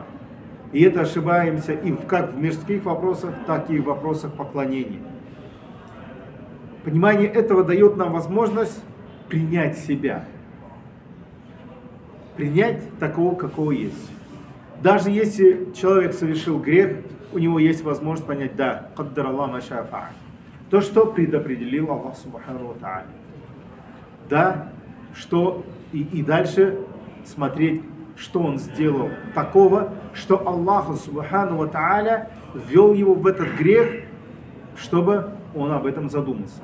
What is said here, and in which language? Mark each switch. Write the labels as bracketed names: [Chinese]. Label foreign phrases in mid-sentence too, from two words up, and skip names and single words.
[Russian] И это ошибаемся и как в мирских вопросах, так и в вопросах поклонения. Понимание этого дает нам возможность принять себя. Принять такого, какого есть. Даже если человек совершил грех, у него есть возможность понять, да, [Arabic] قدر الله ما شاء فعل. [Russian] То, что предопределил Аллах [Arabic] سبحانه وتعالى. [Russian] Да, что и дальше смотреть, что он сделал такого, что Аллах [Arabic] سبحانه وتعالى [Russian] ввел его в этот грех, чтобы он об этом задумался.